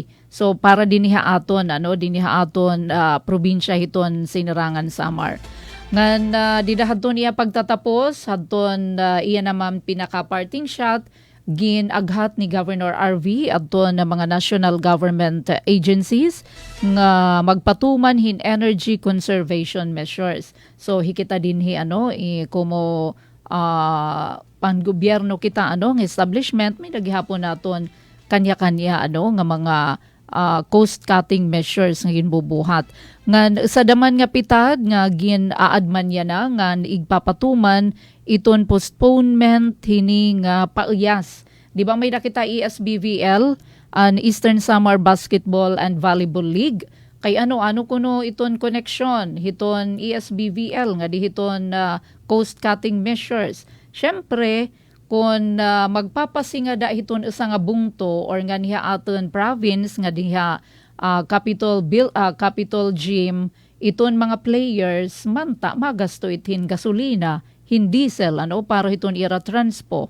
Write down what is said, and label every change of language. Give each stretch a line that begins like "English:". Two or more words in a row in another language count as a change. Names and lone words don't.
Waray: So para diniha aton probinsya hiton Sinirangan Samar. Ngan didahadton iya pagtatapos hadton iya naman pinaka-
English: parting shot
Waray: ginaghat ni Governor RV adton na mga
English: national government agencies
Waray: nga magpatuman hin
English: energy conservation measures.
Waray: So hikita din kumo panggobyerno kita ng establishment may naghihapon naton kanya-kanya nga mga
English: coast cutting measures
Waray: nga ginbubuhat. Ngan sa daman nga pitad nga gin-aadman niya na ngan igpapatuman iton postponement hini nga pauyas. Di ba may nakita ESBVL, an Eastern Samar Basketball and Volleyball League? Kay ano kuno iton connection hiton ESBVL nga dihiton
English: coast cutting measures.
Waray: Syempre kung magpapasinga da hiton isa nga bungto or nga niya aton province nga diha Capitol Gym, iton mga players manta magasto itin gasolina, hindi diesel para hiton ira transpo.